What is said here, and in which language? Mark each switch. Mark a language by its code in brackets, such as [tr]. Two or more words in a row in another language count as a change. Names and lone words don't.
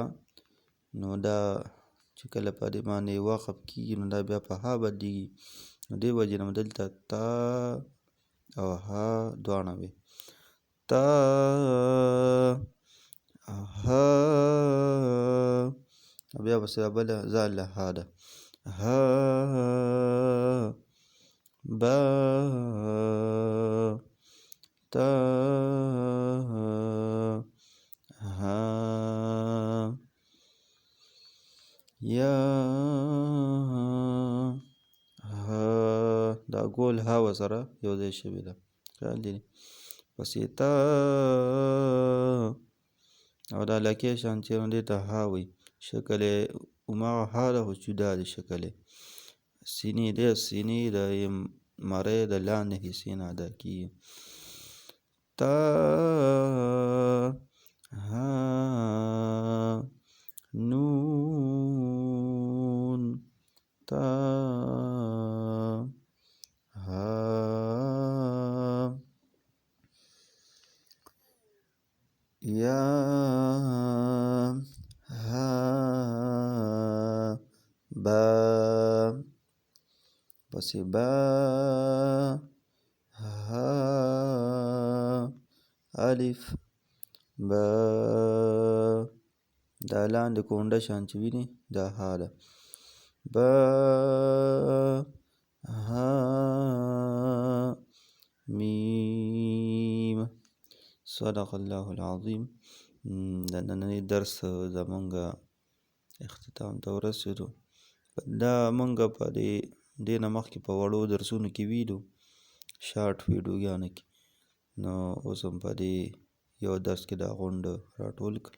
[ps] نو دا چې کله په دې باندې وقف کېږي نو دا بیا په ها بدلېږي، نو دې وجې نه دلته تا او ها دواړه وي. تا ها، بیا پسې بله ځاله ها ده. ها با تا ها یا ها، دا ګول ها ورسره یو ځای شوې ده، خیال دی. پسې تا، او دا لکۍ شان چې دې ته ها وایي، شکل یې هماغه ها ده خو جدا دی شکل یې. سینې دی، سینې د مرۍ د لاندې حصې نه ادا کېږي. تا ها نون تا ها یا ها با، پسې با ها الف با، دا لاندې کونډه شان چې ویني دا ها ده. با ها میم. [ar] صدق الله العظیم. [ps] د نننۍ درس زمونږ اختتام ته ورسېدو. دا مونږ په دې نه مخکې په وړو درسونو کې ویلو شارټ ویډیوګانو کې. نو اوس هم په دې یو درس کې دا غونډه راټول کړل.